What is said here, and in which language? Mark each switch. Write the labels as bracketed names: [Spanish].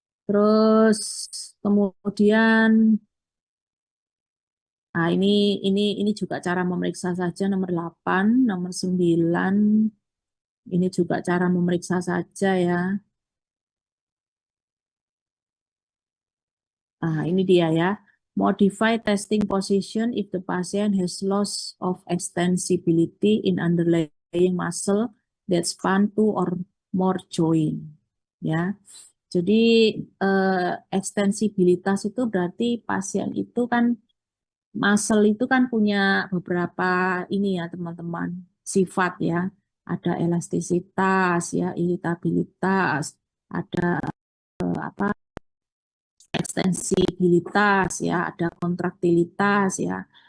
[Indonesian] Terus kemudian nah ini juga cara memeriksa saja nomor 8, nomor 9. Ini juga cara memeriksa saja ya. Nah, ini dia ya. [English] Modify testing position if the patient has loss of extensibility in underlying muscle that span two or more joint. [Indonesian] Ya. Jadi ekstensibilitas itu berarti pasien itu kan muscle itu kan punya beberapa ini ya teman-teman sifat ya. Ada elastisitas ya, iritabilitas, ada apa ekstensibilitas ya, ada kontraktilitas ya.